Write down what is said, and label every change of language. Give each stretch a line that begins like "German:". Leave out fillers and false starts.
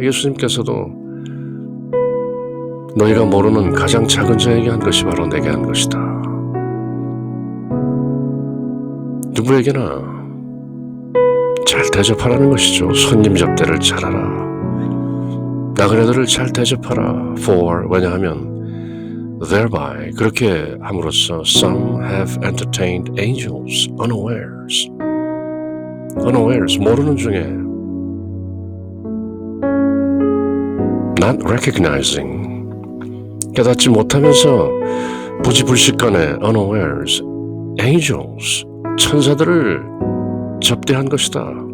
Korean: 예수님께서도 너희가 모르는 가장 작은 자에게 한 것이 바로 내게 한 것이다. 누구에게나 잘 대접하라는 것이죠. 손님 접대를 잘하라. 나그네들을 잘 대접하라.
English: For,
Korean: 왜냐하면
English: thereby,
Korean: 그렇게 함으로써
English: some have entertained angels unawares.
Korean: unawares, 모르는 중에
English: not recognizing,
Korean: 깨닫지 못하면서 부지불식간에 unawares, angels, 천사들을 접대한 것이다.